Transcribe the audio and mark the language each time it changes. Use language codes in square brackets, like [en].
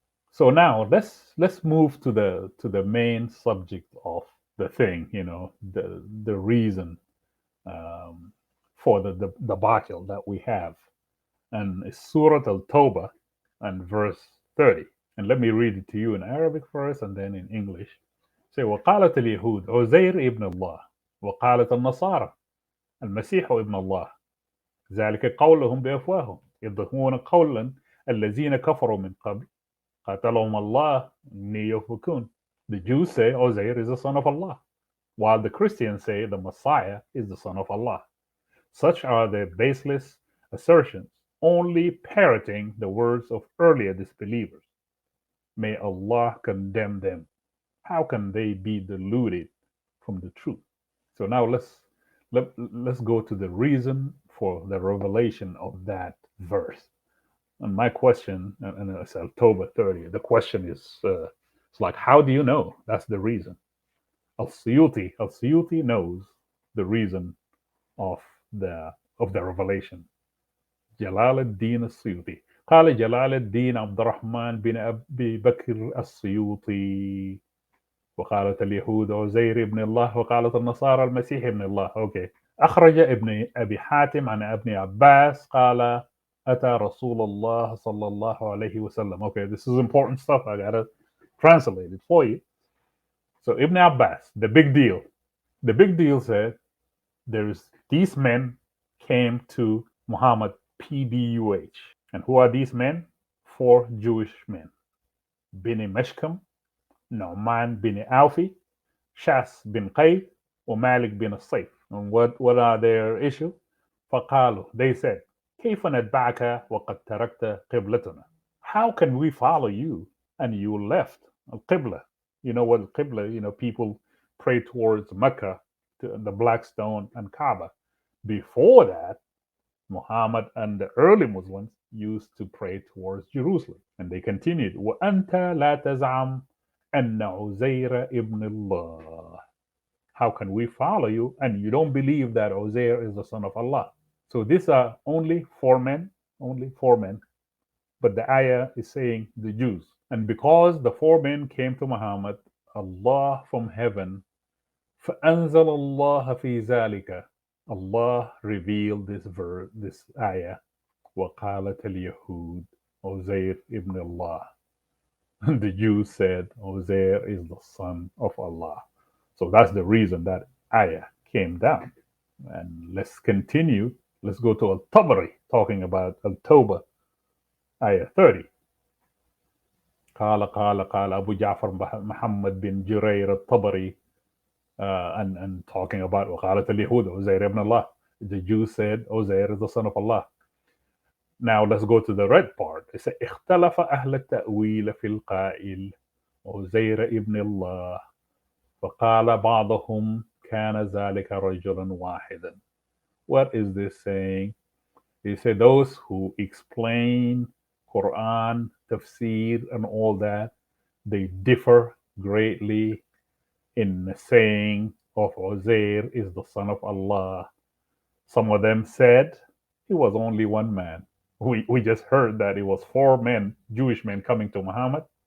[en] So now let's move to the main subject of the thing, the reason for the battle that we have, and it's Surah Al-Tawbah and verse 30. And let me read it to you in Arabic first and then in English. Say, [ar] وقالت اليهود عزير ابن الله وقالت النصارى المسيح ابن الله ذلك قولهم بأفواههم يضهون قولا الذين كفروا من قبل قاتلهم الله إني يفكون. [en] The Jews say Uzair is the son of Allah, while the Christians say the Messiah is the son of Allah. Such are their baseless assertions, only parroting the words of earlier disbelievers. May Allah condemn them. How can they be deluded from the truth? So now let's go to the reason for the revelation of that verse. And my question, and it's October 30th, the question is, it's like, how do you know that's the reason? Al-Suyuti knows the reason of the of the revelation. [ar] جلال الدين السيوطي قال جلال الدين عبد الرحمن بن أبي بكر السيوطي وقالت اليهود عزير ابن الله وقالت النصارى المسيح ابن الله. [en] Okay. [ar] أخرج ابن أبي حاتم عن ابن عباس قال أتى رسول الله صلى الله عليه وسلم. [en] Okay, this is important stuff. I gotta translate it for you. So Ibn Abbas, the big deal. The big deal said there's these men came to Muhammad PBUH. And who are these men? Four Jewish men. Bini Meshkam, Nu'man bin Alfi, Shas bin Qayd, or Malik bin Sayf. And what are their issues? [ar] فقالوا, [en] they said, [ar] كيف نتبعك وقد تركت قبلتنا? [en] How can we follow you and you left al-Qibla? You know what al-Qibla, people pray towards Mecca, to the Black Stone and Kaaba. Before that, Muhammad and the early Muslims used to pray towards Jerusalem. And they continued, [ar] وَأَنْتَ لَا تَزْعَمْ أَنَّ عُزَيْرَ إِبْنِ اللَّهِ. [en] How can we follow you and you don't believe that Uzair is the son of Allah? So these are only four men. But the ayah is saying the Jews. And because the four men came to Muhammad, Allah from heaven, [ar] فَأَنزَلَ اللَّهَ فِي ذَلِكَ, [en] Allah revealed this ayah, [ar] وَقَالَتَ الْيَهُودُ [en] Uzair ibn Allah. The Jews said Uzair is the son of Allah. So that's the reason that ayah came down. And let's continue. Let's go to Al-Tabari, talking about Al-Tawbah, ayah 30. [ar] قال [en] Abu Ja'far Muhammad bin Jurair al-Tabari, and talking about [ar] وقالت اليهود [en] Uzair ibn Allah. The Jews said Uzair is the son of Allah. Now let's go to the red part. [ar] It says اختلف أهل التأويل في القائل عزير ابن الله فقال بعضهم كان ذلك رجلا واحدا. [en] What is this saying? They say those who explain Quran, tafsir, and all that, they differ greatly in the saying of Uzair is the son of Allah. Some of them said he was only one man. We just heard that it was four men, Jewish men, coming to Muhammad.